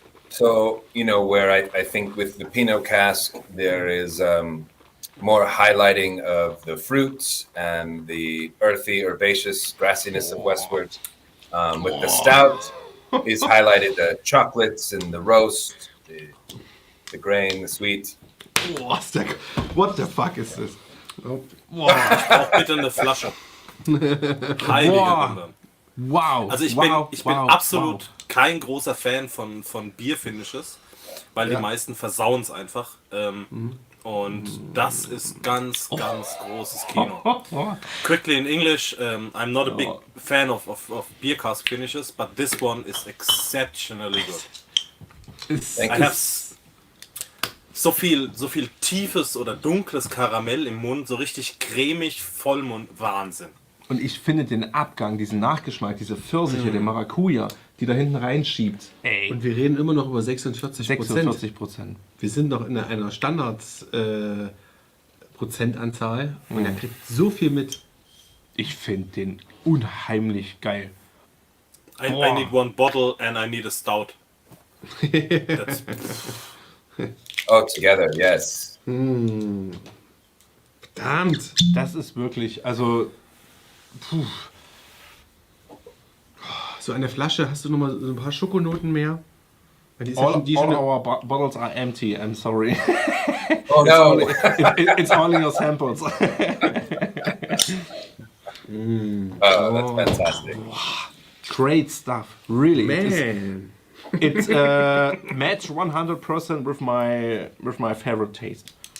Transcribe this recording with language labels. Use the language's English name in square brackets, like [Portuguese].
[English] So, where I think with the Pinot cask, there is more highlighting of the fruits and the earthy, herbaceous grassiness of Westward. With the stout, is highlighted the chocolates and the roast, the grain, the sweet. What the fuck is this? Oh. [German] Auch bitte eine Flasche. Heilige Wunder. [English] Wow. [German] Also ich bin absolut kein großer Fan von Bierfinishes, weil die meisten versauen es einfach. Und das ist ganz großes Kino. [English] Quickly in English, I'm not a big fan of beer cask finishes, but this one is exceptionally good. I have [German] so viel tiefes oder dunkles Karamell im Mund, so richtig cremig, Vollmund, Wahnsinn. Und ich finde den Abgang, diesen Nachgeschmack, diese Pfirsiche, den Maracuja, die da hinten reinschiebt. Ey. Und wir reden immer noch über 46%. 46%. Wir sind noch in einer Standard-Prozentanzahl und er kriegt so viel mit. Ich finde den unheimlich geil. [English] I need one bottle and I need a stout. That's... Oh, together, yes. [German] Verdammt. Das ist wirklich, also... Puh. So eine Flasche, hast du noch mal so ein paar Schokonoten mehr? Weil die ist [English] All [German] schon [English] our bottles are empty, I'm sorry. Oh no! It's only your samples. Oh, that's fantastic. Great stuff, really. Man. It's match 100% with my favorite taste.